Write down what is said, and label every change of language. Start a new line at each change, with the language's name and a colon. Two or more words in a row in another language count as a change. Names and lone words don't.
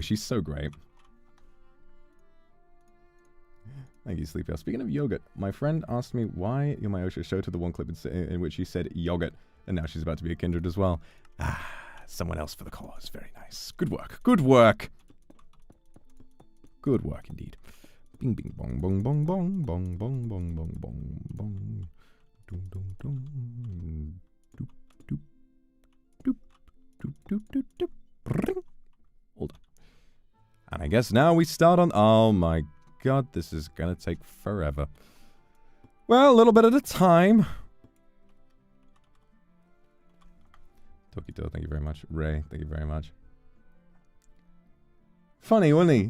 English: She's so great. Thank you, Sleepy. Speaking of yogurt, my friend asked me why Yomayosha showed her the one clip in which she said yogurt, and now she's about to be a Kindred as well. Ah, someone else for the cause. Very nice. Good work. Good work. Good work, indeed. Bing, bing, bong, bong, bong, bong, bong, bong, bong, bong, bong, bong. Dum, dum, dum. Doop, doop, doop, doop, doop, doop, doop. Bring. Hold on. And I guess now we start on... Oh my god, this is gonna take forever. Well, a little bit at a time. Tokito, thank you very much. Ray, thank you very much. Funny, wasn't he?